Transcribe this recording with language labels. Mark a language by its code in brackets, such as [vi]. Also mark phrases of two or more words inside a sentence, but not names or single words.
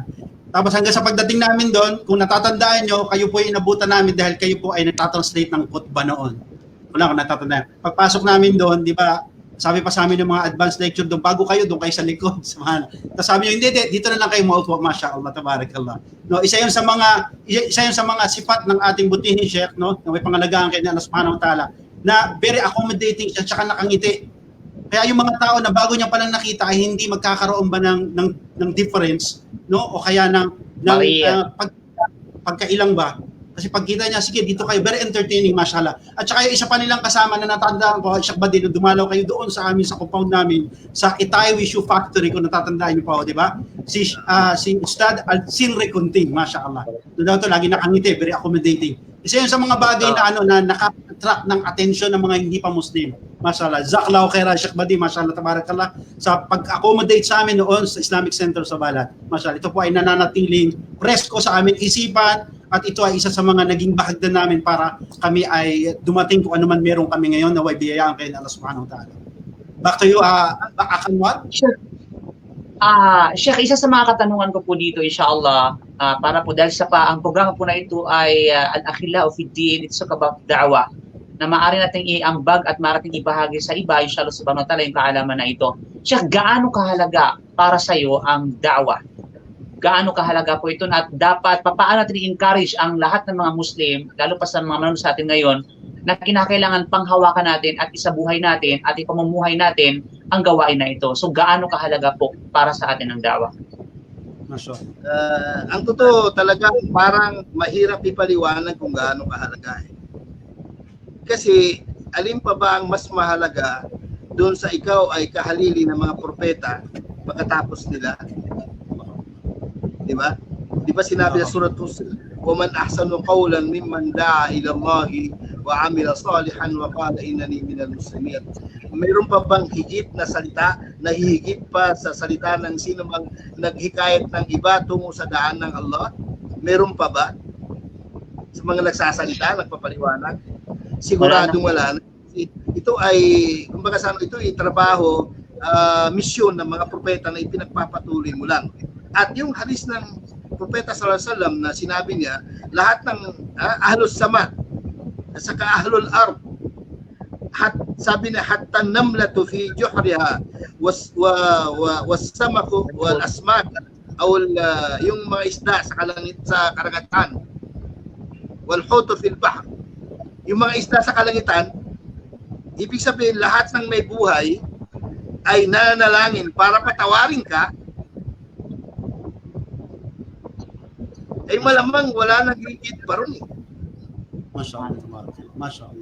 [tl] Tapos hanggang sa pagdating namin doon, kung natatandaan nyo, kayo po ay inabutan namin dahil kayo po ay nagtatranslate ng khutbah noon. Wala kung natatandaan. Pagpasok namin doon, di ba, sabi pa sa amin ng mga advanced lecture doon, bago kayo, doon kayo sa likod. Tapos sabi nyo, hindi, dito na lang kayo maupo, [ar] ما شاء الله تبارك الله. [tl] No, isa yun sa mga sifat ng ating butihing Sheikh, no, na may pangalagaan kay [ar] الله سبحانه وتعالى, [tl] na [en] very accommodating [tl] siya, tsaka nakangiti. Kaya yung mga tao na bago niya palang nakita ay hindi magkakaroon ba ng difference, no? O kaya ng pagkailang ba? Kasi pagkita niya, sige, dito kayo, [en] very entertaining, mashallah. [tl] At saka yung isa pa nilang kasama na natandaan ko, Sheikh Badi, dumalaw kayo doon sa amin, sa compound namin, sa Itay Shoe Factory, kung natatandaan niyo pa, di ba? Si Ustad Al-Sinri Kunting, mashallah. Doon daw ito, lagi nakangiti, [en] very accommodating. [tl] Isa yun sa mga bagay na na naka-attract ng attention ng mga hindi pa Muslim. [ar] ما شاء الله جزاك الله خيرا [tl] Sheikh Badi, [ar] ما شاء الله تبارك الله [tl] sa pag-accommodate sa amin noon sa Islamic Center sa Balat. Mashallah, ito po ay nananatiling presko sa amin isipan at ito ay isa sa mga naging bahagdan namin para kami ay dumating kung ano man meron kami ngayon na way biyayaan kay [ar] الله سبحانه وتعالى. [en] Back to you, Akanwar. [tl] Sheikh, isa sa mga katanungan ko po dito, inshallah, para po dahil sa ang programa po na ito ay Al-Akhillau fi Din, [en] it's about da'wah, [tl] na maaari nating iambag at maaari nating ibahagi sa iba, [ar] إن شاء الله سبحانه وتعالى, [tl] yung kaalaman na ito. Sheikh, gaano kahalaga para sa iyo ang da'wah? Gaano kahalaga po ito na dapat, paano natin i-encourage ang lahat ng mga Muslim, lalo pa sa mga manonood sa atin ngayon, na kinakailangan panghawakan natin at isabuhay natin at ipamumuhay natin ang gawain na ito. So gaano kahalaga po para sa atin ang da'wah? Ang totoo talaga parang mahirap ipaliwanag kung gaano kahalaga. Kasi alin pa ba ang mas mahalaga doon sa ikaw ay kahalili ng mga propeta pagkatapos nila? Di ba? Di ba sinabi sa surat Hud, [ar] "ومن أحسن قولا ممن دعا إلى الله وعمل صالحا وقال إنني من المسلمين." [tl] Mayroon pa bang higit na salita na higit pa sa salita ng sino mang naghikayat ng iba tungo sa daan ng Allah? Meron pa ba? Sa mga nagsasalita, nagpapaliwanag? Siguradong wala na. Ito ay, kumbaga sa ito ay trabaho, misyon ng mga propeta na ipinagpapatuloy mo lang. At yung hadis ng propeta [ar] صلى الله عليه وسلم [tl] na sinabi niya, lahat ng [ar] أهل السماء [tl] at saka [ar] أهل الأرض, [tl] sabi niya, [ar] حتى نملة في جحرها والسمك والأسماك [tl] o yung mga isda sa karagatan, [ar] والحوت في البحر, [tl] yung mga isda sa kalangitan, ibig sabihin lahat ng may buhay ay nananalangin para patawarin ka, ay malamang wala nang higit pa ron eh. Mashallah.